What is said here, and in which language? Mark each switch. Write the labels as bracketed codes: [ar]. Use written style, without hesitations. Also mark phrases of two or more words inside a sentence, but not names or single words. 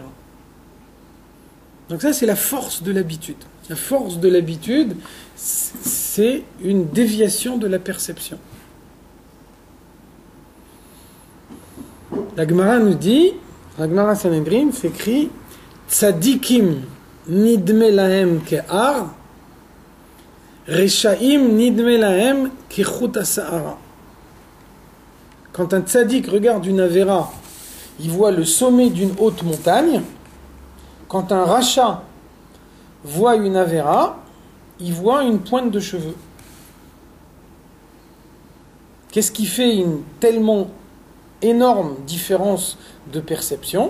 [fr] Donc ça, c'est la force de l'habitude. La force de l'habitude, c'est une déviation de la perception. La Gemara nous dit, la Gemara Sanhedrin s'écrit [he] צדיקים נדמה להם כהר, רשעים נדמה להם כחוט השערה. [fr] Quand un tzadik regarde une avéra, il voit le sommet d'une haute montagne. Quand un rachat voit une avéra, il voit une pointe de cheveux. Qu'est-ce qui fait une tellement énorme différence de perception?